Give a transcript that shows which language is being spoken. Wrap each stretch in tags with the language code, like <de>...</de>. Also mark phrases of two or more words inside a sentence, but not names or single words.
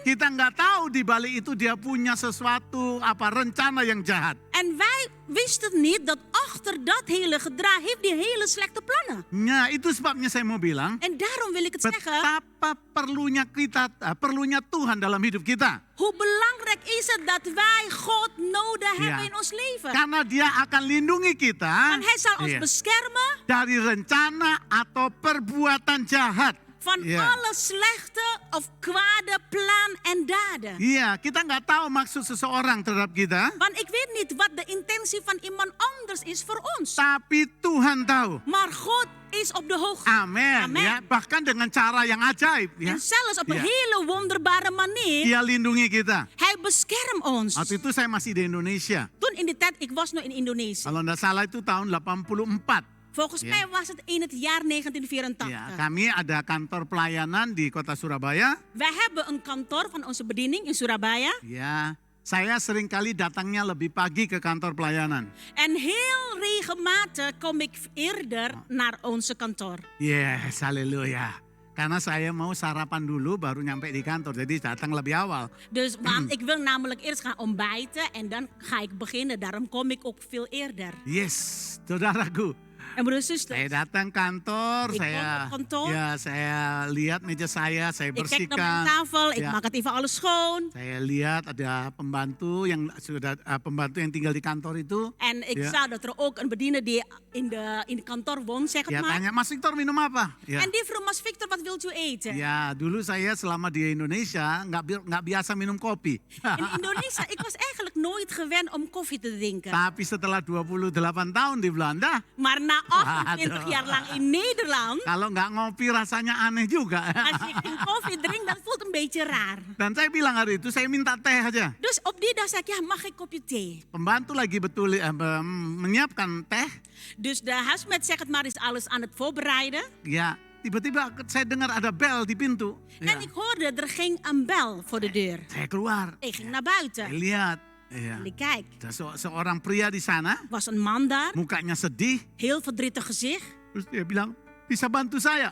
<id>Kita nggak tahu di balik itu dia punya sesuatu rencana yang jahat.</id> <nl>En wij wisten niet dat achter dat hele gedrag heeft die hele slechte plannen.</nl> <id>Nah, itu sebabnya saya mau bilang,</id> <nl>En daarom wil ik het zeggen,</nl> <id>betapa perlunya Tuhan dalam hidup kita.</id> <nl>hoe belangrijk is het dat wij God nodig hebben Ja. in ons leven.</nl> <id>Karena dia akan lindungi kita</id> <nl>Want hij zal ons</nl> <id>Iya,</id> <nl>beschermen</nl> <id>dari rencana atau perbuatan jahat.</id> <nl>van Ja. alle slechte of kwade plan en daden.</nl> <id>Iya, kita nggak tahu maksud seseorang terhadap kita,</id> <nl>Want ik weet niet wat de intentie van iemand anders is voor ons.</nl> <id>tapi Tuhan tahu.</id> <nl>Maar God is op de hoogte.</nl> <id>Amin.</id> <nl>Amen.</nl> <id>Ya, bahkan dengan cara yang ajaib, ya.</id> <nl>En zelfs op een Ja. hele wonderbare manier.</nl> <id>Dia lindungi kita.</id> <nl>Hij beschermt ons.</nl> <id>Waktu itu saya masih di Indonesia.</id> <nl>Toen in die tijd, ik was nog in Indonesië.</nl> <id>Kalau nggak salah itu tahun 84.</id> <nl>Volgens Ja. mij was het in het jaar 1984.</nl> <id>Ya, kami ada kantor pelayanan di kota Surabaya.</id> <nl>Wij hebben een kantoor van onze bediening in Surabaya.</nl> <id>Ya, saya seringkali datangnya lebih pagi ke kantor pelayanan.</id> <nl>En heel regelmatig kom ik eerder naar onze kantoor.</nl> <en>Yes, haleluya.</en> <id>Karena saya mau sarapan dulu baru nyampe di kantor. Jadi datang lebih awal.</id> <nl>Dus want ik wil namelijk eerst gaan ontbijten en dan ga ik beginnen. Daarom kom ik ook veel eerder.</nl> <id>Yes, saudaraku.</id> <nl>En broeders en zusters,</nl> <id>Saya datang kantor,</id> <nl>Ik</nl> <id>saya</id> <nl>kom op kantoor.</nl> <id>ya saya lihat meja saya</id> <nl>ik kijk naar mijn</nl> <id>bersihkan.</id> <nl>tafel, ik Ja. maak het even alles schoon.</nl> <id>Saya lihat ada pembantu yang sudah pembantu yang tinggal di kantor itu.</id> <nl>En ik Ja. zag dat er ook een bediener die in de kantoor woont, zeg het</nl> <id>Ya</id> <nl>maar.</nl> <id>tanya, Mas Victor minum apa? Ya.</id> <nl>En die vroeg, Mas Victor, wat wilt u eten?</nl> <id>Ya, dulu saya selama di Indonesia nggak biasa minum kopi.</id> <nl>In Indonesië, ik was eigenlijk nooit gewend om koffie te drinken.</nl> <id>Tapi setelah 28 tahun di Belanda,</id> <nl>Maar na 28 jaar lang in Nederland,</nl> <id>kalau nggak ngopi rasanya aneh juga.</id> <nl>als je geen koffie drinkt, dan voelt het een beetje raar.</nl> <id>Dan saya bilang hari itu, saya minta teh aja.</id> <nl>Dus op die dag zei ik, ja, mag ik een kopje thee?</nl> <id>Pembantu lagi menyiapkan teh.</id> <nl>Dus de huismeid zegt het maar, is alles aan het voorbereiden.</nl> <id>Ya, tiba-tiba saya dengar ada bel di pintu. Ya.</id> <nl>En ik hoorde, er ging een bel voor de deur.</nl> <id>Saya keluar,</id> <nl>Ik ging naar</nl> <id>saya</id> <nl>buiten.</nl> <id>lihat. Ya.</id> <nl>En ik kijk,</nl> <id>Ada seorang pria di sana,</id> <nl>was een man daar,</nl> <id>mukanya sedih.</id> <nl>heel verdrietig gezicht.</nl> <id>Terus dia bilang, bisa bantu saya?</id>